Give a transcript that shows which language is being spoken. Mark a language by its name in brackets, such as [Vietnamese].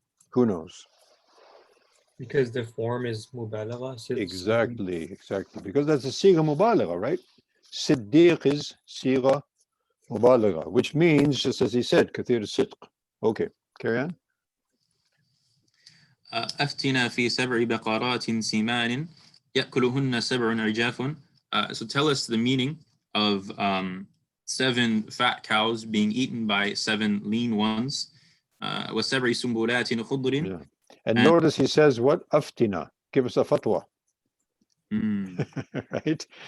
[English] Who knows? Because the form is mubalagha. Exactly. Because that's a sigha mubalagha, right? Siddiq is sigha mubalagha, which means, just as he said, kathir as-sidq. Okay, carry on. [Arabic] أفتنا في سبع بقرات سمان يأكلهن سبع عجاف. [English] So tell us the meaning of 7 fat cows being eaten by 7 lean ones. [Arabic] وسبع سنبلات خضر. [English] Yeah. And notice he says what? Aftina. Give us a fatwa. Right?